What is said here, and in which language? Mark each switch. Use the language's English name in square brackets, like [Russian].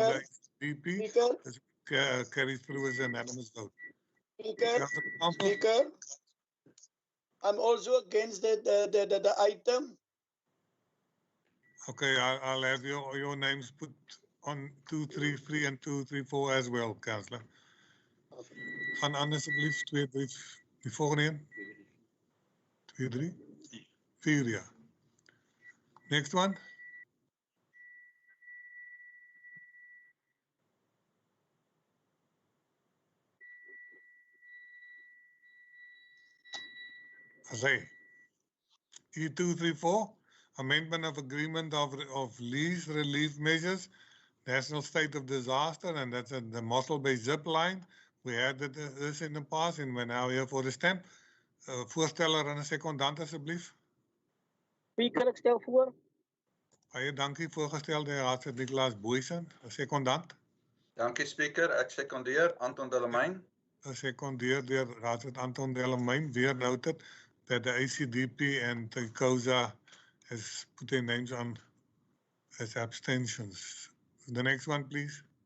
[English] of the ACDP, carries through as an unanimous vote. Speaker, I'm also against the item. Okay, I'll have your names put on 233 and 234 as well, Councillor. [Afrikaans] Gaan aan asseblief 2, 3, die volgende een. [English] 2, 3, 4, ja. Next one. Azay. E234, amendment of agreement of lease relief measures, national state of disaster, and that's the Mossel Bay zip line. We had this in the past, and we're now here for the stamp. [Afrikaans] Voorsteller en 'n sekondant asseblief. Speaker, ek stel voor. Baie dankie, voorgestel deur Raadslid Nicholas Boysen, 'n sekondant. Dankie, Speaker. Ek sekondeer Anton de Lemijn. Secondeerd deur Raadslid Anton de Lemijn. [English] Weer noted that the ACDP and the COSA has put their names on as abstentions. The next one, please.